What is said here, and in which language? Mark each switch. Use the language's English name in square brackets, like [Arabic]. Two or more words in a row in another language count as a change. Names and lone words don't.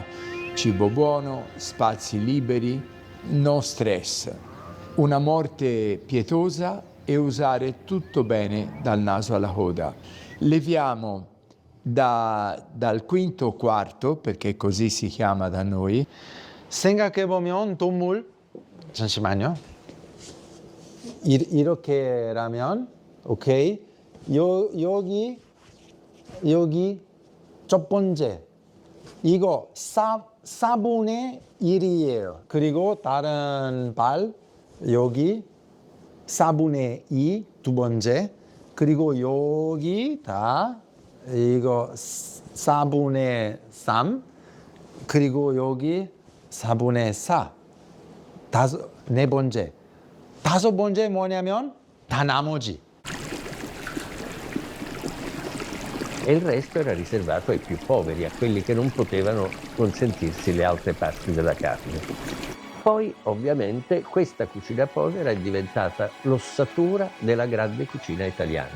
[Italian] Cibo buono, spazi liberi, no stress. Una morte pietosa e usare tutto bene dal naso alla coda. Leviamo dal quinto o quarto, perché così si chiama da noi. [Korean] 생각해보면 동물, 잠시만요. 이렇게라면, 오케이. 여기 첫 번째. 이거 4분의 1이에요. 그리고 다른 발, 여기 4분의 2, 두 번째. 그리고 여기 다 이거 4분의 3. 그리고 여기 4분의 4. 네 번째. 다섯 번째 뭐냐면 다 나머지. [Italian] E il resto era riservato ai più poveri, a quelli che non potevano consentirsi le altre parti della carne. Poi, ovviamente, questa cucina povera è diventata l'ossatura della grande cucina italiana.